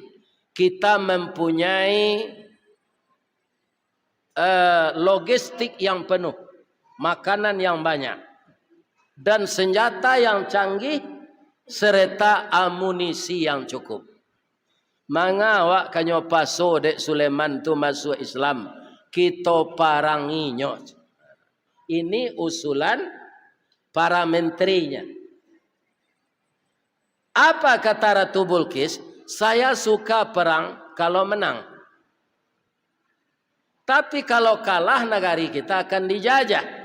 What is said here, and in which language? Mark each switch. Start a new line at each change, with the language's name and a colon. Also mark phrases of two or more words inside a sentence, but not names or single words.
Indonesian: Kita mempunyai logistik yang penuh. Makanan yang banyak. Dan senjata yang canggih. Serta amunisi yang cukup.
Minangkabau: Manga wak kanyo paso dek Sulaiman tu masuk Islam, kita paranginyo.
Indonesian: Ini usulan para menterinya. Apa kata Ratu Bilqis? Saya suka perang kalau menang. Tapi kalau kalah negari kita akan dijajah.